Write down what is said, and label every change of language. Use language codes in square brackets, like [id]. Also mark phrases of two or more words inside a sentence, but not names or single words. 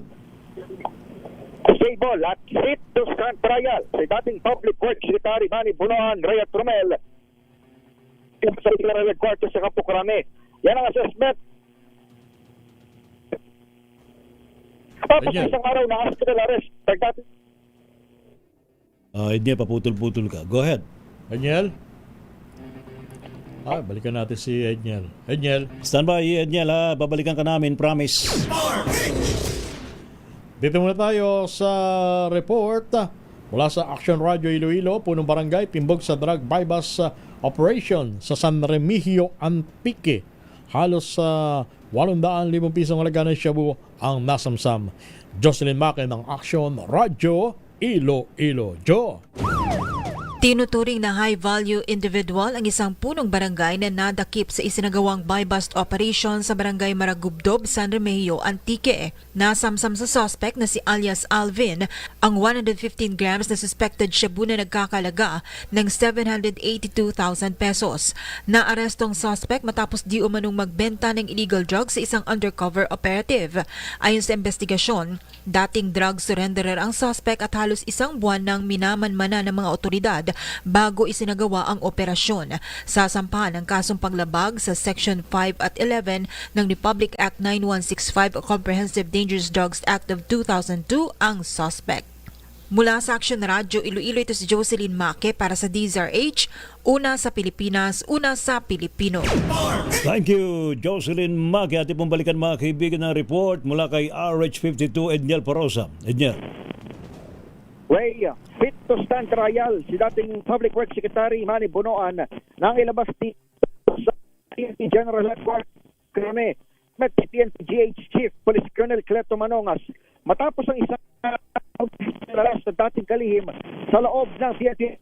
[tl] Stable at [en] fit to stand trial [tl] si dating Public Works Secretary Manny Bunuan, Rayat Romel sa Declared Quarters sa Campo Crame. Yan ang assessment. Tapos isang araw na [en] hospital arrest. [tl] Edniel, paputol-putol ka. [en] Go ahead. [tl] Edniel? Balikan natin si Edniel. Edniel? [en] Stand by, Edniel ha. [tl] Babalikan ka namin, promise. Dito muna tayo sa report mula sa Action Radio Iloilo, punong barangay, timbog sa [en] drug bypass operation [tl] sa San Remigio, Antique. Halos sa 800,000 pisong halaga ng shabu ang nasamsam. Jocelyn Macken ng Action Radio Iloilo. Jo! Tinuturing na [en] high-value individual [tl] ang isang punong barangay na nadakip sa isinagawang [en] buy-bust operation [tl] sa barangay Maragubdob, San Remigio, Antique. Nasamsam sa suspect na si alias Alvin ang 115 grams na suspected shabu na nagkakalaga ng 782,000 pesos. Naarestong suspect matapos di umanong magbenta ng [en] illegal drugs [tl] sa isang [en] undercover operative. [tl] Ayon sa investigasyon, dating [en] drug surrenderer [tl] ang suspect at halos isang buwan nang minamanmana ng mga otoridad bago isinagawa ang operasyon. Sasampahan ang kasong paglabag sa Section 5 at 11 ng Republic Act 9165 o Comprehensive Dangerous Drugs Act of 2002 ang suspect. Mula sa Action Radio Iloilo, ito si Jocelyn Maque para sa DZRH, una sa Pilipinas, una sa Pilipino. [en] Thank you, [tl] Jocelyn Maque. Ating pong balikan mga kaibigan ng report mula kay RH52 Edniel Parosa. Edniel. Ray, [en] fit to stand trial [tl] si dating Public Works Secretary Manny Bonoan nang ilabas sa PNP General Headquarters Krame met PNP GH Chief Police Colonel Cleto Manongas matapos ang isang nalas sa dating kalihim sa loob ng PNP.